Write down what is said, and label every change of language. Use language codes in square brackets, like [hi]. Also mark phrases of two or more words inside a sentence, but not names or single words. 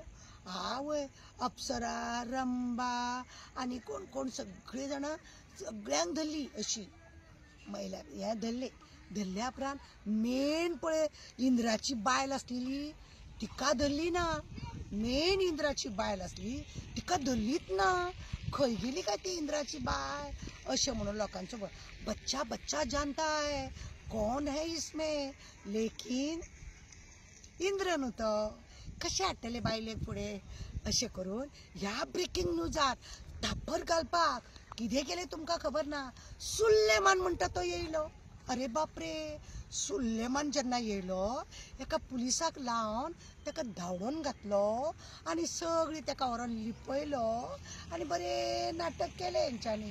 [kok] आवय अप्सरा, रंबा आनी कोण सगळे जाणां सगळ्यांक धरली अशी महिला हे धरल्या उपरांत मेन पळय इंद्राची बायल आसलेली तिका धरली ना, मेन इंद्राची बायल असली तिका धरलीत ना, खंय गेली काय ती इंद्राची बाय अशें म्हणून लोकांचो [hi] बच्चा बच्चा जानता है कौन है इसमें, लेकिन [kok] इंद्र न्हू तो, कशें हाडटले बायलेक फुडें अशें करून ह्या ब्रेकिंग न्यूजार धाप्पर घालपाक कितें केलें तुमकां खबर ना, सुल्लेमान म्हणटा तो येयलो. अरे बापरे, सुल्लेमान जेन्ना येयलो एका पुलिसाक लावन ताका धांवडोन घातलो आनी सगळीं ताका व्हरोन लिपयलो आनी बरें नाटक केलें हेंच्यांनी.